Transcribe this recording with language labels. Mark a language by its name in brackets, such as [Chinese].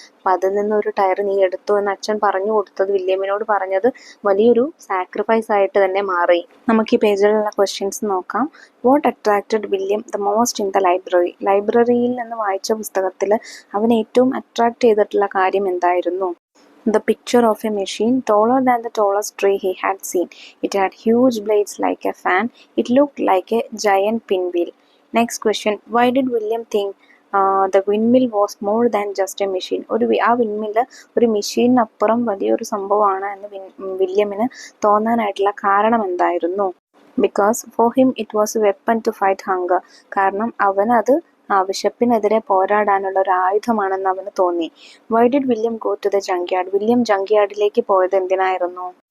[Malayalam] അപ്പം അതിൽ നിന്ന് ഒരു ടയർ നീ എടുത്തു എന്ന് അച്ഛൻ പറഞ്ഞു കൊടുത്തത്, വില്യമിനോട് പറഞ്ഞത് വലിയൊരു സാക്രിഫൈസ് ആയിട്ട് തന്നെ മാറി. നമുക്ക് ഈ പേജിലുള്ള ക്വസ്റ്റ്യൻസ് നോക്കാം. [English] What attracted William the most in the library. [Malayalam] ലൈബ്രറിയിൽ നിന്ന് വായിച്ച പുസ്തകത്തിൽ അവൻ ഏറ്റവും അട്രാക്ട് ചെയ്തിട്ടുള്ള കാര്യം എന്തായിരുന്നു? [English] The picture of a machine taller than the tallest tree he had seen. It had huge blades like a fan. It looked like a giant pinwheel. Next question. Why did William think the windmill was more than just a machine? [Malayalam] ആ windmill ഒരു മെഷീനപ്പുറം വലിയൊരു സംഭവമാണ് എന്ന് വില്യമിന് തോന്നാനായിട്ടുള്ള കാരണം എന്തായിരുന്നു? [English] Because for him it was a weapon to fight hunger. [Malayalam] കാരണം അവനത് വിശപ്പിനെതിരെ പോരാടാനുള്ള ഒരു ആയുധമാണെന്ന് അവന് തോന്നി. [English] Why did William go to the junkyard. [Malayalam] William ജങ്ക്യാർഡിലേക്ക് പോയത് എന്തിനായിരുന്നു?